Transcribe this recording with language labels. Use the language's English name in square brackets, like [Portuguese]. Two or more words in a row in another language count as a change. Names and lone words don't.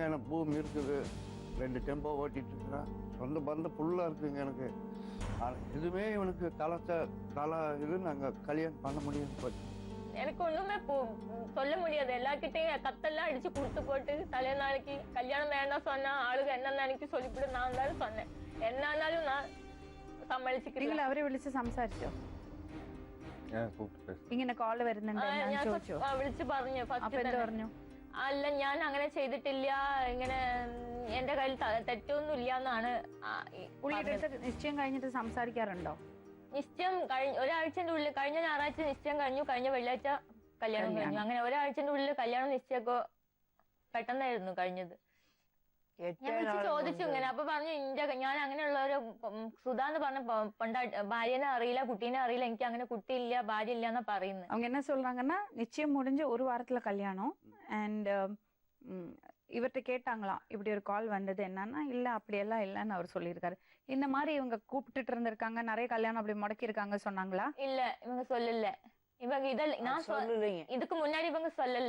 [Tamil] எனக்கு பூமி இருக்குது, 2 டெம்போ ஓட்டிகிட்டு இருக்கிறேன், சொந்த பந்த ஃபுல்லாக இருக்குங்க எனக்கு. எதுவுமே இவனுக்கு தலை இது நாங்கள் கல்யாணம் பண்ண முடியும் போச்சு. எனக்கு ஒண்ணுமே சொல்ல முடியாது. எல்லார்கிட்டையும் கத்தெல்லாம் அடிச்சு கொடுத்து போட்டு தலைநாளைக்கு கல்யாணம் வேண்டாம் சொன்னா ஆளுங்க என்ன நினைக்க சொல்லிவிட்டு நான் தான் சொன்னேன். என்னாலும் நான் സമ്മതിച്ചിട്ടില്ല. [Malayalam] അവരെ വിളിച്ച് സംസാരിച്ചോ? ഇങ്ങനെ കോള് വരുന്നുണ്ട് വിളിച്ചു പറഞ്ഞു. അപ്പൊ എന്ത് പറഞ്ഞു? അല്ല ഞാൻ അങ്ങനെ ചെയ്തിട്ടില്ല, ഇങ്ങനെ എന്റെ കയ്യിൽ തെറ്റൊന്നും ഇല്ല എന്നാണ്. പുള്ളിയുടെ അടുത്ത് നിശ്ചയം കഴിഞ്ഞിട്ട് സംസാരിക്കാറുണ്ടോ? നിശ്ചയം ഒരാഴ്ചന്റെ ഉള്ളിൽ, കഴിഞ്ഞ ഞായറാഴ്ച നിശ്ചയം കഴിഞ്ഞു, കഴിഞ്ഞ വെള്ളിയാഴ്ച കല്യാണം കഴിഞ്ഞു. അങ്ങനെ ഒരാഴ്ചന്റെ ഉള്ളിൽ കല്യാണം നിശ്ചയമൊക്കെ പെട്ടെന്നായിരുന്നു കഴിഞ്ഞത്. ഞാൻ വിളിച്ച് ചോദിച്ചു ഇങ്ങനെ. അപ്പൊ പറഞ്ഞു ഞാൻ അങ്ങനെയുള്ള ഒരു സുധാ എന്ന് പറഞ്ഞ ഭാര്യനെ അറിയില്ല, കുട്ടീനെ അറിയില്ല, എനിക്ക് അങ്ങനെ കുട്ടിയില്ല, ഭാര്യ இல்ல എന്നാ പറയുന്നത്. [Tamil] அவங்க என்ன சொல்றாங்கன்னா நிச்சயம் முடிஞ்ச 1 வாரத்துல கல்யாணம். அண்ட் இவர்கிட்ட கேட்டாங்களாம் இப்படி ஒரு கால் வந்தது என்னன்னா, இல்ல அப்படியெல்லாம் இல்லைன்னு அவர் சொல்லியிருக்காரு. இந்த மாதிரி இவங்க கூப்பிட்டுட்டு இருந்திருக்காங்க, நிறைய கல்யாணம் அப்படி முடக்கி இருக்காங்க சொன்னாங்களா? இல்ல இவங்க சொல்லல. இவங்க இதெல்லாம் நான் சொல்லலைங்க, இதுக்கு முன்னாடி இவங்க சொல்லல.